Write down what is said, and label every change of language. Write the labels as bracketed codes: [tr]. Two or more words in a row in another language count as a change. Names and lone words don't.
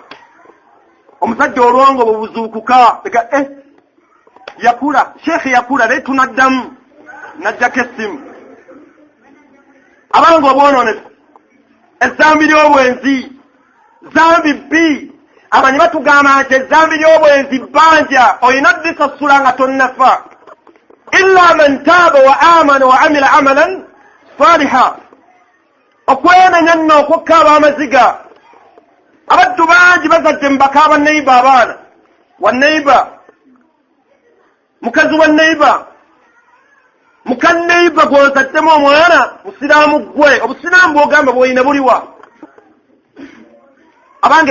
[lg] Omusajja olwongo bubuzuukuka yakula sheekhe yakula naye tunaddamu najjako essimu. Abange obwononefu ezzambi ly'obwenzi zambi bbi. Amanyi batugamba nti ezzambi ly'obwenzi bbanja olina disasula nga tonnafa [ar] إلا من تاب وآمن وعمل عملا صالحا [lg] okwenenya nno okukkaaba amaziga abaddu bangi bazadde mbaka banneiba abaana wanneiba mukazi wanneiba mukanneiba gwozaddemu omwana musiraamu gwe obusiraamu bwogamba bwoyina buliwa abange